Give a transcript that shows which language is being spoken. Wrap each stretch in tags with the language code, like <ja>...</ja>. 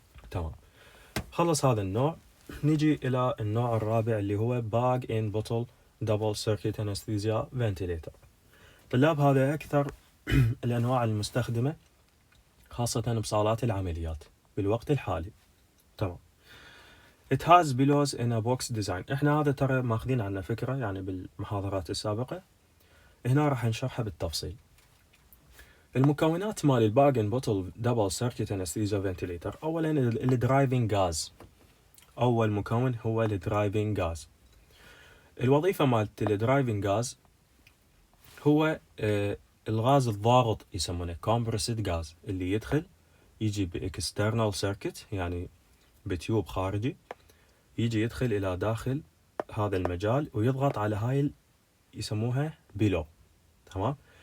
<ar>تمام، خلص هذا النوع. نجي الى النوع الرابع اللي هو باج ان بوتل دبل سيركت انستيزيا فنتيليتر. طلاب هذا اكثر الانواع المستخدمه خاصه بصالات العمليات بالوقت الحالي. تمام.</ar> <en>It has belows in a box design.</en> <ar>احنا هذا ترى ماخذين عنه فكره يعني بالمحاضرات السابقه، هنا راح نشرحها بالتفصيل. المكونات مال الباج ان بوتل دبل سيركت انستيزيا فنتيليتر، اولا الدرايفنج غاز. اول مكون هو الدرايفنج غاز. الوظيفه مالت الدرايفنج غاز هو الغاز الضاغط، يسمونه كومبرسد غاز، اللي يدخل يجي باكسترنال سيركت يعني بتيوب خارجي، يجي يدخل الى داخل هذا المجال ويضغط على هاي يسموها بيلو. تمام.</ar>